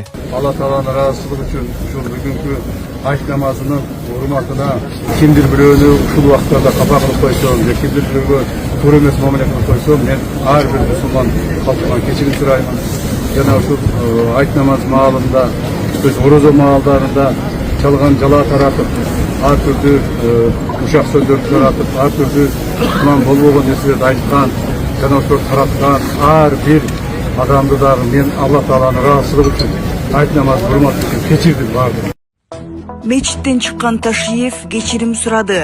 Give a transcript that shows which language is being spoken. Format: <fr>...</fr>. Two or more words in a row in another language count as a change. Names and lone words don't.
<ky>Алла Тааланын ыраазычылыгы үчүн ушул бүгүнкү айт намазынын урматына кимдир бирөөнү ушул убакыттарда капа кылып койсом, кимдир бирөөгө туура эмес мамиле кылып койсом, мен ар бир мусулман калкымдан кечирим сурайм. Жана ушул айт намаз маалында, орозо маалдарында жалган жала taratып, ар түрдүү ушак сөздөрдү таратып, ар түрдүү жаман болбогон нерселерди айткан, жана ошолорду тараткан ар бир адамды дагы мен Алла Тааланын ыраазычылыгы үчүн айт намазды урматы үчүн кечирдим бардык. Мечиттен чыккан Ташиев кечирим сурады.</ky>